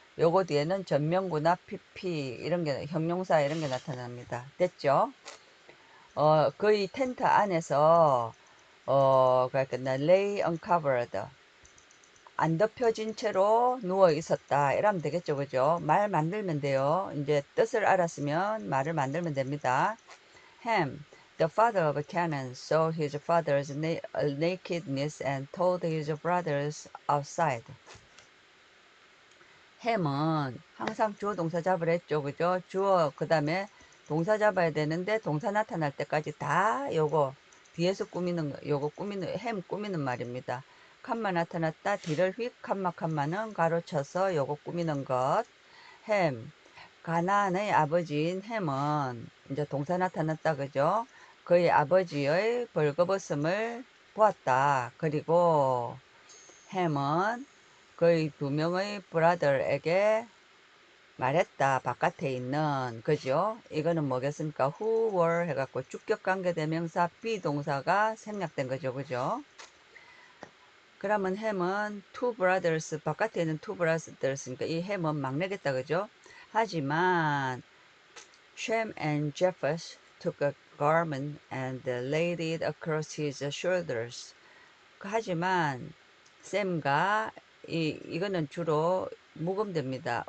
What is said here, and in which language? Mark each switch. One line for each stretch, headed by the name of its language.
Korean: 요거 뒤에는 전명구나 pp 이런 게 형용사 이런 게 나타납니다. 됐죠? 거의 텐트 안에서 그러니까 lay uncovered 안 덮여진 채로 누워 있었다 이러면 되겠죠. 그죠? 말 만들면 돼요. 이제 뜻을 알았으면 말을 만들면 됩니다.
English: Ham, the father of Canaan, saw his father's nakedness and told his brothers outside.
Korean: 햄은 항상 주어 동사 잡으라 했죠. 그죠? 주어 그 다음에 동사 잡아야 되는데 동사 나타날 때까지 다 요거 뒤에서 꾸미는 거, 요거 꾸미는 햄 꾸미는 말입니다. 칸마 나타났다 뒤를 휙 칸마는 가로쳐서 요거 꾸미는 것. 햄 가나안의 아버지인 햄은 이제 동사 나타났다 그죠? 그의 아버지의 벌거벗음을 보았다. 그리고 햄은 그의 두 명의 브라더에게 말했다. 바깥에 있는 그죠? 이거는 뭐겠습니까? who were 해갖고 주격관계 대명사 비동사가 생략된 거죠. 그죠? 그러면 햄은 two brothers 바깥에 있는 two brothers니까 이 햄은 막내겠다. 그죠?
English: 하지만 Shem and Japheth took a garment and laid it across his shoulders.
Korean: 하지만 샘과 이거는 주로 묵음됩니다.